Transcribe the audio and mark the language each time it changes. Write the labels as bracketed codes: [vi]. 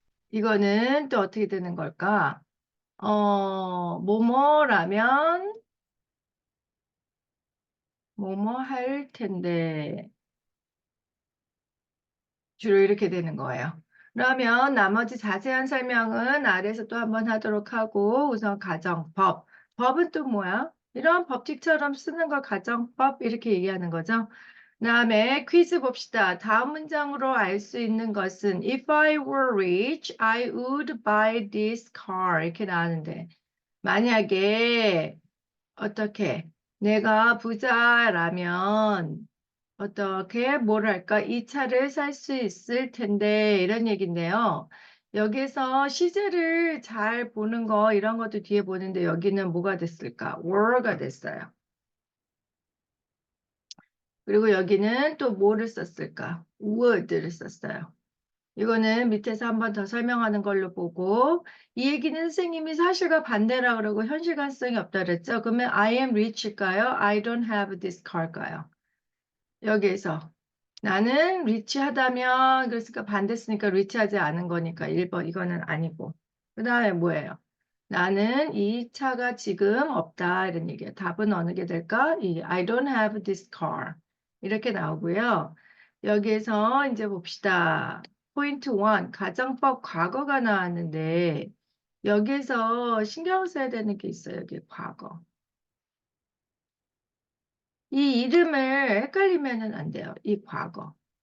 [ko] 이거는 또 어떻게 되는 걸까? 뭐뭐라면 뭐뭐 할 텐데 주로 이렇게 되는 거예요. 그러면 나머지 자세한 설명은 아래에서 또 한번 하도록 하고 우선 가정법. 법은 또 뭐야? 이런 법칙처럼 쓰는 걸 가정법 이렇게 얘기하는 거죠. 그다음에 퀴즈 봅시다. 다음 문장으로 알 수 있는 것은 [en] If I were rich, I would buy this car. [ko] 이렇게 나왔는데 만약에 어떻게 내가 부자라면 어떻게 뭐랄까 이 차를 살 수 있을 텐데 이런 얘기인데요. 여기서 시제를 잘 보는 거 이런 것도 뒤에 보는데 여기는 뭐가 됐을까? were가 됐어요. 그리고 여기는 또 뭐를 썼을까? would를 썼어요. 이거는 밑에서 한 번 더 설명하는 걸로 보고 이 얘기는 선생님이 사실과 반대라 그러고 현실 가능성이 없다 그랬죠. 그러면 [en] I am rich일까요? I don't have this car일까요? [ko] 여기에서 나는 리치하다면 그랬으니까 반대 쓰니까 리치하지 않은 거니까 1번 이거는 아니고 그 다음에 뭐예요? 나는 이 차가 지금 없다 이런 얘기예요. 답은 어느 게 될까? [en] 이 I don't have this car [ko] 이렇게 나오고요. 여기에서 이제 봅시다. 포인트 1 가정법 과거가 나왔는데 여기에서 신경 써야 되는 게 있어요. 여기 과거. 이 이름을 헷갈리면 안 돼요. 이 과거.